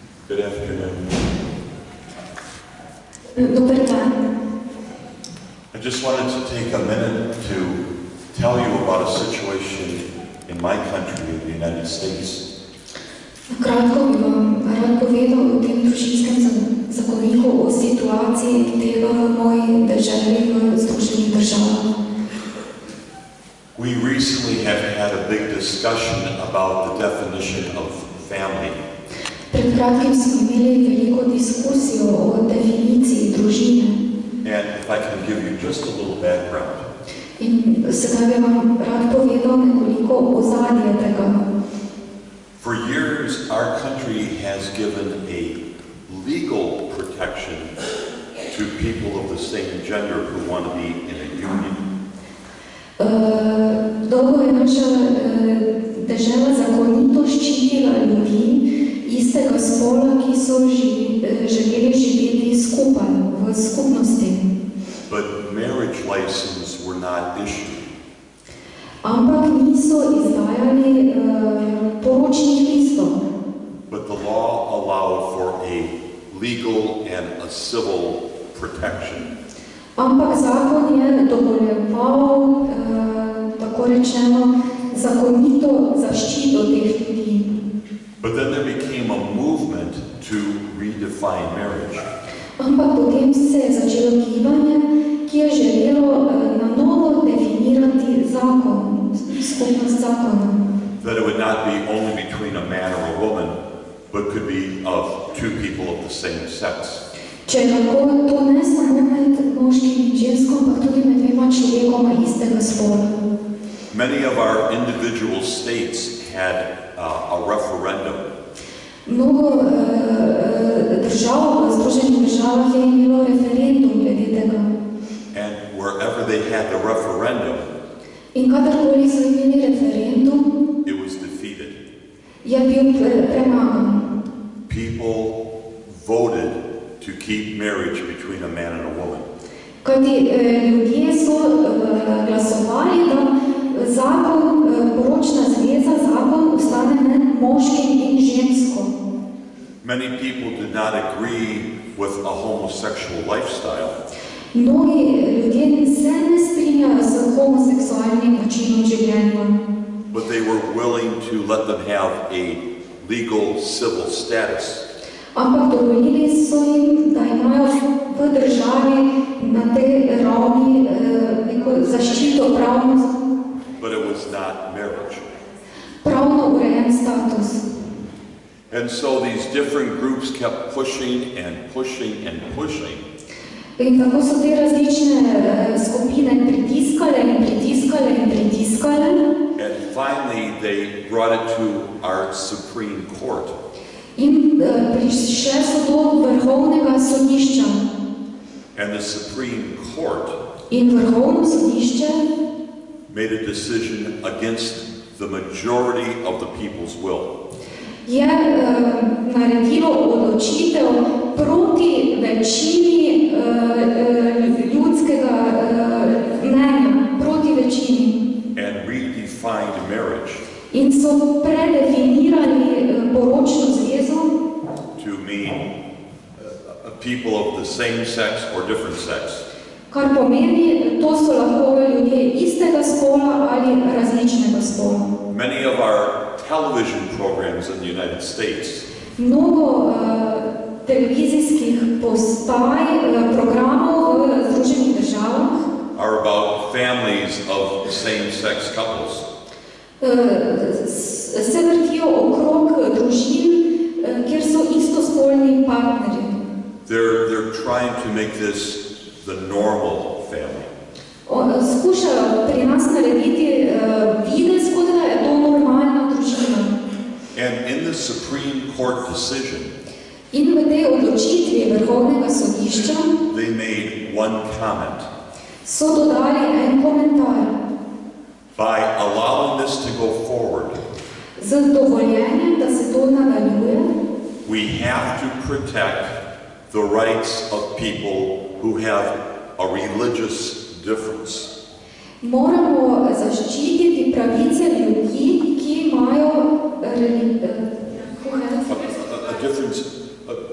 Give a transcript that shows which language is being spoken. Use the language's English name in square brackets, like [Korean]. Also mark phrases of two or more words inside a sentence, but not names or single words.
[English] Good afternoon. [Slovenian] Dober dan. [English] I just wanted to take a minute to tell you about a situation in my country, in the United States. [Slovenian] Kratko bi vam rad povedal o tem družinskem zakoniku, o situaciji tega v moji državi, v Združenih državah. [English] We recently have had a big discussion about the definition of family. [Slovenian] Pred kratkim smo imeli veliko diskusijo o definiciji družine. [English] And if I can give you just a little background. [Slovenian] In sedaj bi vam rad povedal nekoliko ozadje tega. [English] For years, our country has given a legal protection to people of the same gender who want to be in a union. [Slovenian] Dolgo je naša država zakonito ščitila ljudi istega spola, ki so želeli živeti skupaj, v skupnosti. [English] But marriage licenses were not issued. [Slovenian] Ampak niso izdajali poročnih listov. [English] But the law allowed for a legal and a civil protection. [Slovenian] Ampak zakon je dovoljeval, tako rečeno, zakonito zaščito teh ljudi. [English] But then there became a movement to redefine marriage. [Slovenian] Ampak potem se je začelo gibanje, ki je želelo na novo definirati zakon, skupnost zakona. [English] That it would not be only between a man or a woman, but could be of two people of the same sex. [Slovenian] Če lahko to ne samo med moškim in žensko, ampak tudi med dvema človekoma istega spola. [English] Many of our individual states had a referendum. [Slovenian] Mnogo držav v Združenih državah je imelo referendum glede tega. [English] And wherever they had the referendum, [Slovenian] In kadarkoli so imeli referendum, [English] it was defeated. [Slovenian] je bil premagan. [English] People voted to keep marriage between a man and a woman. [Slovenian] Kajti ljudje so glasovali, da zakon, poročna zveza, zakon ostane med moškim in žensko. [English] Many people did not agree with a homosexual lifestyle. [Slovenian] Mnogi ljudje se ne strinjajo s homoseksualnim načinom življenja. [English] But they were willing to let them have a legal civil status. [Slovenian] Ampak dovolili so jim, da imajo v državi na tej ravni neko zaščito pravno. [English] But it was not marriage. [Slovenian] Pravno urejen status. [English] And so these different groups kept pushing and pushing and pushing. [Slovenian] In tako so te različne skupine pritiskale in pritiskale in pritiskale. [English] And finally they brought it to our Supreme Court. [Slovenian] In prišle so do Vrhovnega sodišča. [English] And the Supreme Court [Slovenian] In Vrhovno sodišče [English] made a decision against the majority of the people's will. [Slovenian] je naredilo odločitev proti večini ljudskega mnenja, proti večini. [English] And redefined marriage [Slovenian] In so predefinirali poročno zvezo [English] to mean people of the same sex or different sex. [Slovenian] kar pomeni, to so lahko ljudje istega spola ali različnega spola. [English] Many of our television programs in the United States [Slovenian] Mnogo televizijskih postaj, programov v Združenih državah [English] are about families of same-sex couples. [Slovenian] Se vrtijo okrog družin, kjer so istospolni partnerji. [English] They're trying to make this the normal family. [Slovenian] Skušajo pri nas narediti videz, kot da je to normalna družina. [English] And in the Supreme Court decision, [Slovenian] In v tej odločitvi Vrhovnega sodišča [English] they made one comment. [Slovenian] so dodali en komentar. [English] By allowing this to go forward, [Slovenian] Z dovoljenjem, da se to nadaljuje, [English] we have to protect the rights of people who have a religious difference. [Slovenian] moramo zaščititi pravice ljudi, ki imajo